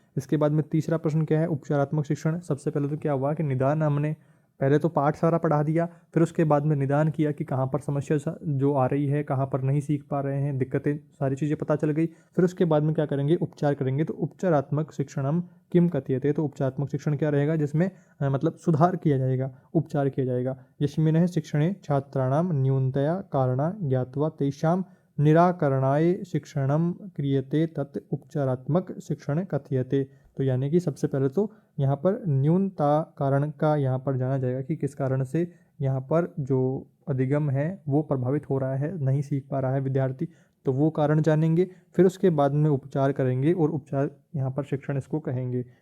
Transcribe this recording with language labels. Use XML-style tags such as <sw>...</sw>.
<hi>इसके बाद में तीसरा प्रश्न क्या है, उपचारात्मक शिक्षण। सबसे पहले तो क्या हुआ कि निदान हमने पहले तो पाठ सारा पढ़ा दिया, फिर उसके बाद में निदान किया कि कहाँ पर समस्या जो आ रही है, कहाँ पर नहीं सीख पा रहे हैं, दिक्कतें सारी चीज़ें पता चल गई। फिर उसके बाद में क्या करेंगे, उपचार करेंगे। तो</hi> <sa>उपचारात्मक शिक्षणम किम कथ्यते,</sa> <hi>तो उपचारात्मक शिक्षण क्या रहेगा, जिसमें मतलब सुधार किया जाएगा, उपचार किया जाएगा।</hi> <sa>यस्मिन् शिक्षणे छात्राणां न्यूनतया कारणा ज्ञात्वा तेषां निराकरणाय शिक्षणम क्रियते तत् उपचारात्मक शिक्षण कथ्यते।</sa> <hi>तो यानी कि सबसे पहले तो यहाँ पर न्यूनता कारण का यहाँ पर जाना जाएगा कि किस कारण से यहाँ पर जो अधिगम है वो प्रभावित हो रहा है, नहीं सीख पा रहा है विद्यार्थी, तो वो कारण जानेंगे। फिर उसके बाद में उपचार करेंगे और उपचार यहाँ पर शिक्षण इसको कहेंगे।</hi>